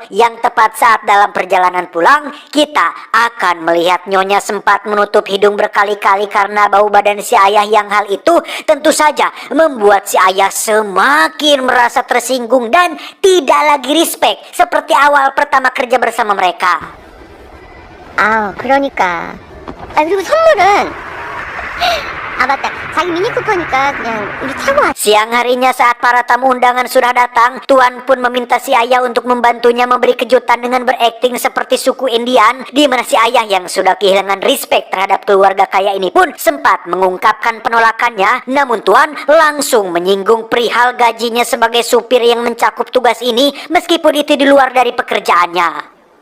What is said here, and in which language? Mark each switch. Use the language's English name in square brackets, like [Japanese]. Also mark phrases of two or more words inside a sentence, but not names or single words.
[Indonesian] Yang tepat saat dalam perjalanan pulang, kita akan melihat Nyonya sempat menutup hidung berkali-kali karena bau badan si ayah, yang hal itu tentu saja membuat si ayah semakin merasa tersinggung dan tidak lagi respect seperti awal pertama kerja bersama mereka. [Korean] 그러니까. 그리고 선물은 맞다. 자기 미니쿠퍼니까 그냥 우리 타고 왔. [Indonesian] Siang harinya saat para tamu undangan sudah datang, Tuan pun meminta si ayah untuk membantunya memberi kejutan dengan berakting seperti suku Indian, di mana si ayah yang sudah kehilangan respect terhadap keluarga kaya ini pun sempat mengungkapkan penolakannya. Namun Tuan langsung menyinggung perihal gajinya sebagai supir yang mencakup tugas ini, meskipun itu di luar dari pekerjaannya.